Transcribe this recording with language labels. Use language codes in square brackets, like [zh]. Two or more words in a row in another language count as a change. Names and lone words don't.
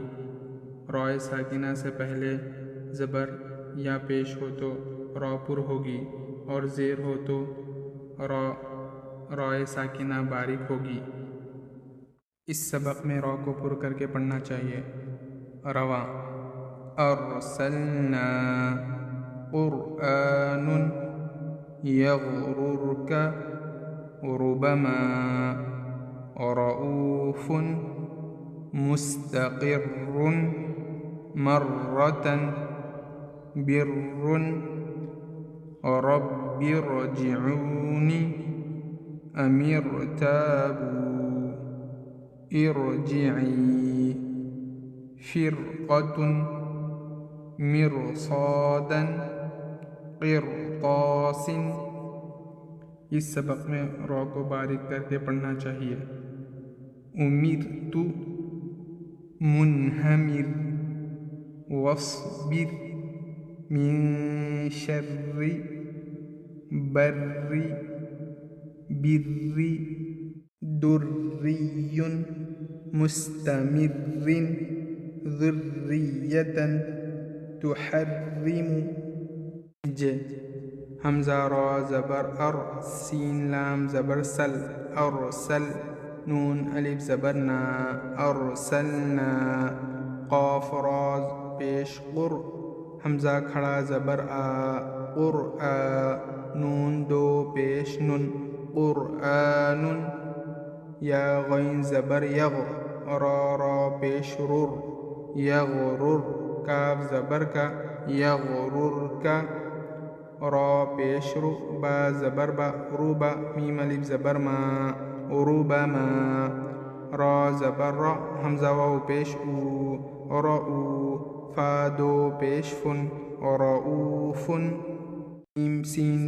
[ur] رائے ساکنہ سے پہلے زبر یا پیش ہو تو را پر ہوگی اور زیر ہو تو رائے ساکنہ باریک ہوگی۔ اس سبق میں را کو پر کر کے پڑھنا چاہیے۔ [ar] رواں ارسلنا قرآن یغررک ربما رؤوف مستقر مرة بر رب ارجعون ام ارتابوا ارجعی فرقة مرصادا قرطاس۔ [ur] اس سبق میں را کو باریک کر کے پڑھنا چاہیے۔ [ar] امرت منہمر واصبر من شر بر بر دری مستمر ذریة تحرم [ur] حمزہ را زبر ار، سین لام زبر سل، ارسل، نون الف زبر نا، ارسلنا، قاف را پیش قر، حمزہ کھڑا زبر آ، قرآ، نون دو پیش نن، قرآن، یا غین زبر یغ، را پیش رر، یغرر، کاف زبر کا، یغرر کا، را پیش رو، با زبر با، روبا، میم الف زبر ما، روبما، را زبر را، حمزہ واو پیش او، رؤو، فا دو پیش فن، رؤوفن، میم سین